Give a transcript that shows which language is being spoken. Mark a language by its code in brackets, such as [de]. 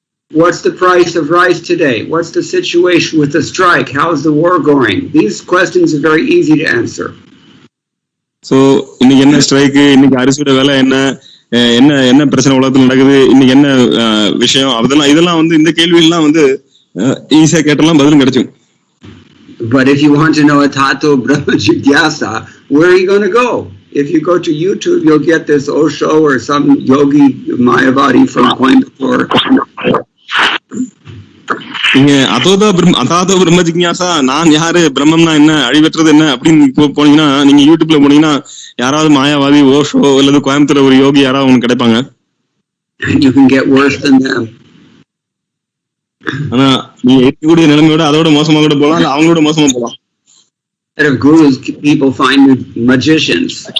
[en] What's the price of rice today? What's the situation with the strike? How is the war going? These questions are very easy to answer. [ta] So, இன்னைக்கு என்ன strike, இன்னைக்கு அரிசியோட விலை என்ன, என்ன பிரச்சனை உலகத்துல நடக்குது, இன்னைக்கு என்ன விஷயம், இதெல்லாம் இந்த கேள்வி எல்லாம் ஈஸியா கேட்டலாம் பதிலும் கிடைக்கும். [en] But if you want to know [sa] a tato brahma jigyasa, [en] where are you going to go? If you go to YouTube, you'll get this Osho or some yogi Mayavadi from Coimbatore. [ta] நீங்க [sa] அதாதோ பிரம்ம ஜிக்ஞாசா, [ta] நான் யாரு, பிரம்மம்னா என்ன, அழிவற்றது என்ன அப்படின்னு போனீங்கன்னா, நீங்க யூடியூப்ல போனீங்கன்னா யாராவது மாயாவாதி, ஓஷோ அல்லது கோயம்புத்தூர் ஒரு யோகி யாராவது உங்களுக்கு கிடைப்பாங்க. [en] You can get worse than them. [ta] ஆனா நீங்க இருக்கக்கூடிய நிலைமையோட அதோட மோசமா கூட போலாம், இல்ல அவங்களோட மோசமா போலாம். [en] Of gurus, people find magicians.